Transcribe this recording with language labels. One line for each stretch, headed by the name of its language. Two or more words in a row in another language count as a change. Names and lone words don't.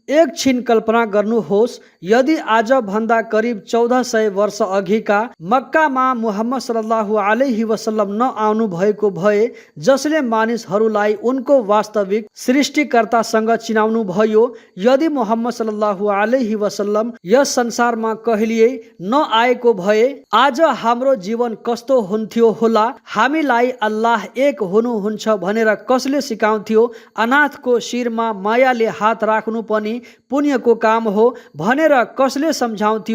Nepali: एकछिन कल्पना गर्नुहोस्, यदि आज भन्दा करिब 1400 वर्ष अघिका मक्कामा मुहम्मद
Arabic: صلى الله عليه وسلم
Nepali: नआउनु भएको भए, जसले मानिसहरूलाई उनको वास्तविक सृष्टिकर्तासँग चिनाउनु भयो। यदि मुहम्मद
Arabic: صلى الله عليه وسلم
Nepali: यस संसारमा कहिल्यै नआएको भए आज हाम्रो जीवन कस्तो हुन्थ्यो होला? हामीलाई अल्लाह एक हुनुहुन्छ भनेर कसले सिकाउँथ्यो? अनाथको शिरमा मायाले हात राख्नु पनि पुण्यको काम हो भनेर कसले सम्झाउँथ्यो?